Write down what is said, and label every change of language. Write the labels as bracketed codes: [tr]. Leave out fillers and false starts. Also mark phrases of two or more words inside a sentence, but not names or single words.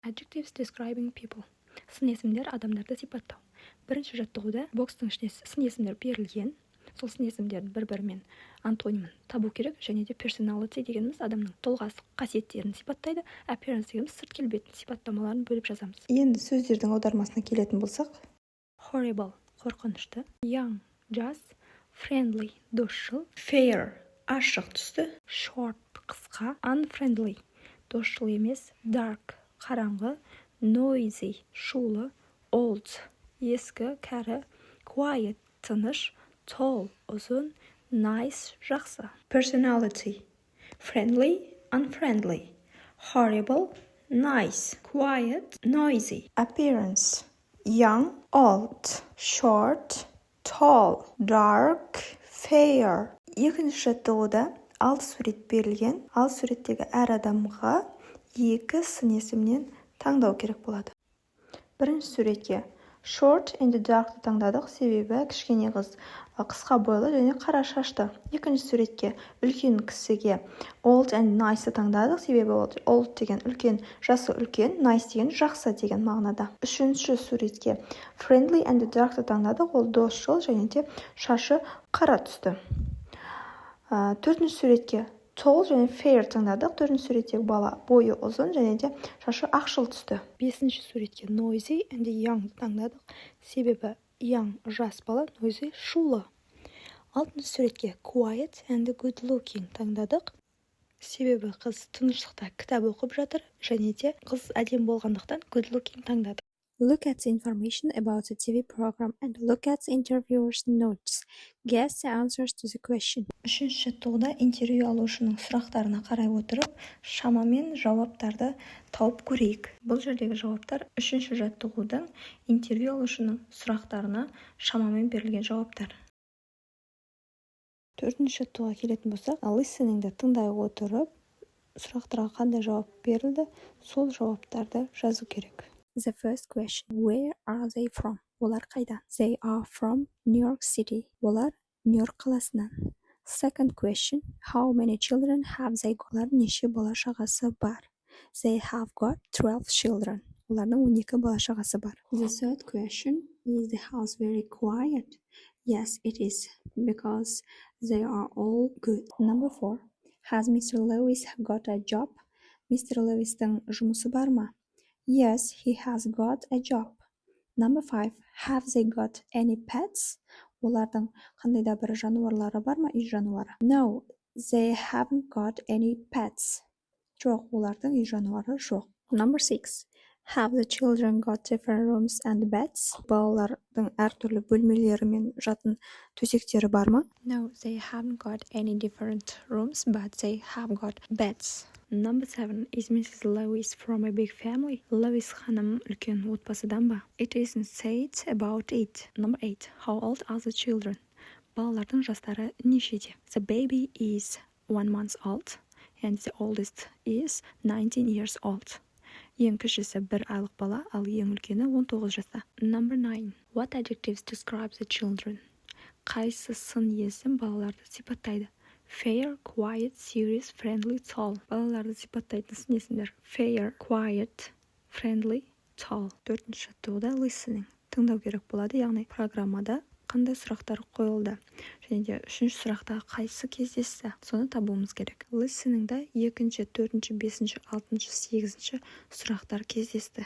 [en] Adjectives describing people. [kk] Сын есімдер адамдарды сипаттау. Бірінші жаттығуда бокстың ішіне сын есімдер берілген. Сол сын есімдердің бір-бірімен антонимін табу керек, және де personality дегеніміз адамның тұлғасы қасиеттерін сипаттайды, appearance дегеніміз сырт келбетін сипаттамаларын бөліп жазамыз. Енді сөздердің аудармасына келетін болсақ, horrible қорқынышты, young жас, friendly досшыл, fair ашық түсті, short қысқа, unfriendly досшыл емес, dark қараңғы, noisy шулы, old ескі кәрі, quiet тыныш, tall ұзын, nice жақсы. [en] Personality friendly, unfriendly, horrible, nice, quiet, noisy. Appearance young, old, short, tall, dark, fair. [kk] Екінші жаттығуда 6 сурет берілген. 6 суреттегі әр адамға 2 сын есімнен таңдау керек болады. Бірінші суретке [en] short and dark [kk] таңдадық, себебі кішкене қыз қысқа бойлы және қара шашты. Екінші суретке үлкен кісіге [en] old and nice [kk] таңдадық, себебі old деген үлкен, жасы үлкен, nice деген жақсы деген мағынада. Үшінші суретке [en] friendly and dark [kk] таңдадық, ол досшыл және де шашы қара түсті. Төртінші суретке tall және fair таңдадық. Төртінші суреттегі бала бойы ұзын және де шашы ақшыл түсті. Бесінші суретке [en] noisy and young [kk] таңдадық, себебі young жас бала, noisy шулы. Алтыншы суретке [en] quiet and good looking [kk] таңдадық, себебі қыз тыныштықта кітап оқып жатыр және де қыз әдемі болғандықтан [en] good looking [kk] таңдадық. [en] Look at the information about the TV program and look at the interviewer's notes. Guess the answers to the question. [kk] Үшінші жаттығуда интервью алушының сұрақтарына қарай отырып, шамамен жауаптарды тауып көрейік. Бұл жердегі жауаптар үшінші жаттығудың интервью алушының сұрақтарына шамамен берілген жауаптар. Төртінші жаттығуға келетін болсақ, listeningді тыңдай отырып, сұрақтарға қандай жауап берілді, сол жауаптарды жазу керек. [en] The first question, where are they from? [kk] Олар қайдан? [en] They are from New York City. [kk] Олар Нью-Йорк қаласынан. [en] Second question, how many children have they got? [kk] Олар неше бала шағасы бар? [en] They have got 12 children. [kk] Олардың 12 бала шағасы бар. [en] The third question, is the house very quiet? Yes, it is, because they are all good. Number 4, has Mr. Lewis got a job? Mr. [kk] Lewis'тің жұмысы бар ма? [en] Yes, he has got a job. Number 5, have they got any pets? [kk] Олардың қандай да бір жануарлары бар ма, үй жануары? [en] No, they haven't got any pets. [kk] Жоқ, олардың үй жануары жоқ. [en] Number 6, have the children got different rooms and beds? [kk] Балалардың әртүрлі бөлмелері мен жатын төсектері бар ма? [en] No, they haven't got any different rooms, but they have got beds. Number 7, is Mrs. Lewis from a big family? [kk] Lewis ханым үлкен отбасыдан ба? [en] It isn't said about it. Number 8, how old are the children? [kk] Балалардың жастары нешеде? [en] The baby is 1 month old and the oldest is 19 years old. [kk] Ең кішісі 1 айлық бала, ал ең үлкені 19 жаста. [en] Number 9, what adjectives describe the children? [kk] Қайсы сын есім балаларды сипаттайды? [en] Fair, quiet, serious, friendly, tall. [kk] Балаларды сипаттайтын сын есімдер. [en] Fair, quiet, friendly, tall. [kk] Төртінші жаттығуда listening. Тыңдау керек болады, яғни программада қандай сұрақтар қойылды. Және де үшінші сұрақта қайсы кездесті, соны табуымыз керек. Listeningда 2-ші, 4-ші, 5-ші, 6-ші, 8-ші сұрақтар кездесті.